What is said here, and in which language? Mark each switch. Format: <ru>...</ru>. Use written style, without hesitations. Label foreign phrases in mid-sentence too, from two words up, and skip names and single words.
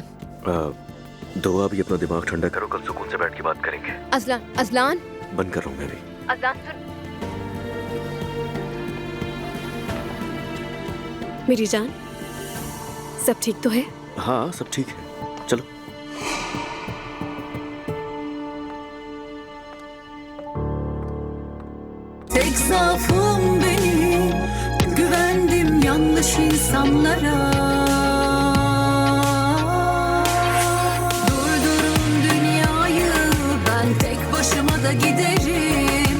<hi>दुआ, अभी अपना दिमाग ठंडा करो, कल सुकून से बैठ के बात करेंगे। अजलान, अजलान, बंद कर रहा हूँ मैं भी। अजलान सुन। मेरी जान, सब ठीक तो है? हाँ सब ठीक है, चलो।</hi> <tr>Tek zaafım benim, güvendim yanlış insanlara. Durdurun dünyayı, ben tek başıma da giderim.</tr>